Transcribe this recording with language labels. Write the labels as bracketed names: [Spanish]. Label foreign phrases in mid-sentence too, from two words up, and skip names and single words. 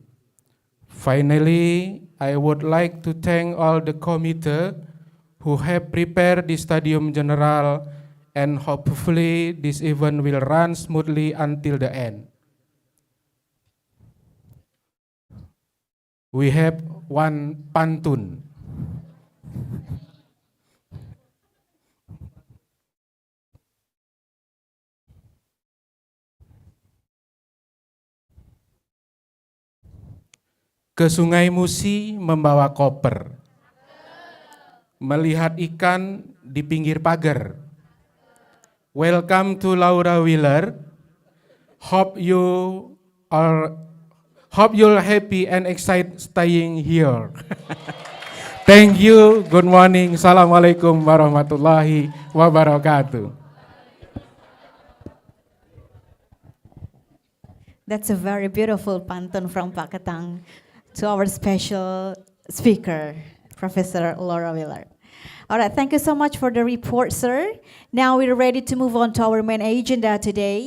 [English] Finally, I would like to thank all the committee who have prepared this Stadium General, and hopefully this event will run smoothly until the end. We have one pantun. [Indonesian] Ke Sungai Musi membawa koper, melihat ikan di pinggir pagar. [English] Welcome to Laura Wheeler. Hope you're happy and excited staying here. Thank you. Good morning. [Arabic] السلام عليكم ورحمة الله وبركاته. [English] That's a very beautiful pantun from Pak Ketang to our special speaker, Professor Laura Wheeler. All right, thank you so much for the report, sir. Now we're ready to move on to our main agenda today.